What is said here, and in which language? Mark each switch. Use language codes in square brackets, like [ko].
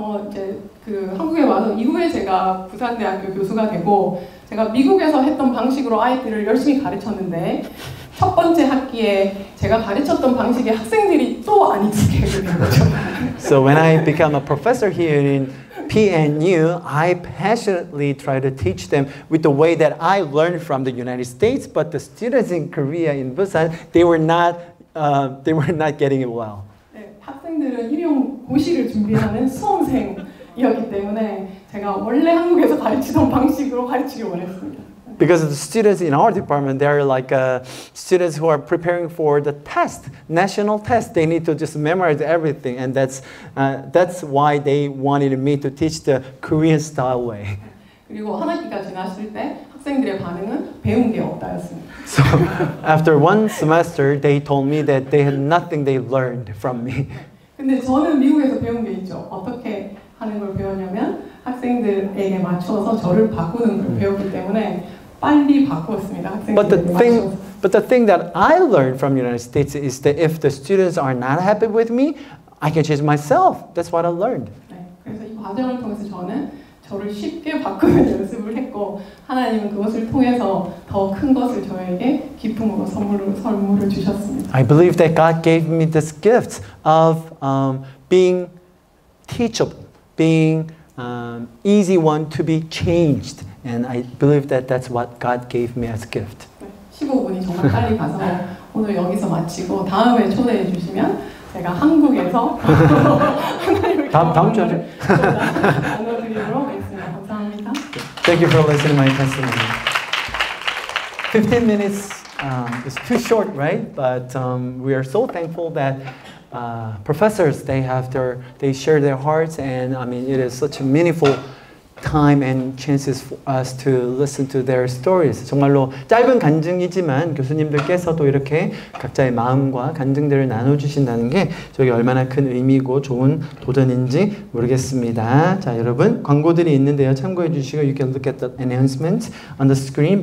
[ko] 이제 그 한국에 와서 이후에 제가 부산대학교 교수가 되고 제가 미국에서 했던 방식으로 아이들을 열심히 가르쳤는데 첫 번째 학기에 제가 가르쳤던 방식의 학생들이 또 안 익숙해지게 된 거죠. [en] So when I became a professor here in PNU, I passionately try to teach them with the way that I learned from the United States, but the students in Korea, in Busan, they were not getting it well. [ko] 네, 학생들은 일용 고시를 준비하는 수험생이었기 때문에 제가 원래 한국에서 가르치던 방식으로 가르치길 원했습니다. [en] because the students in our department, they're like students who are preparing for the test, national test. They need to just memorize everything, and that's why they wanted me to teach the Korean style way. [ko] 그리고 한 학기가 지났을 때 학생들의 반응은 배운 게 없다였습니다. [en] So after one semester, they told me that they had nothing they learned from me. [ko] 근데 저는 미국에서 배운 게 있죠. 어떻게 하는 걸 배웠냐면 학생들에게 맞춰서 저를 바꾸는 걸 배웠기 때문에 빨리 바꾸었습니다. 학생들에게 맞춰서. [en] But the thing that I learned from the United States is that if the students are not happy with me, I can change myself. That's what I learned. [ko] 네, 그래서 이 과정을 통해서 저는 저를 쉽게 바꾸는 연습을 했고 하나님은 그것을 통해서 더 큰 것을 저에게 기쁨으로 선물을 주셨습니다. [en] I believe that God gave me this gift of being teachable, being easy one to be changed, and I believe that that's what God gave me as a gift. [ko] 15분이 정말 빨리 가서 오늘 여기서 마치고 다음에 초대해 주시면 제가 한국에서 하나님을 다음 주 하죠. 나눠드리도록 하겠습니다. 감사합니다. [en] Thank you for listening to my testimony. 15 minutes is too short, right? But we are so thankful that professors they share their hearts, and I mean it is such a meaningful time and chances for us to listen to their stories. [ko] 정말로 짧은 간증이지만 교수님들께서도 이렇게 각자의 마음과 간증들을 나눠주신다는 게 저에게 얼마나 큰 의미고 좋은 도전인지 모르겠습니다. 자, 여러분 광고들이 있는데요. 참고해 주시고 [en] you can look at the announcements on the screen.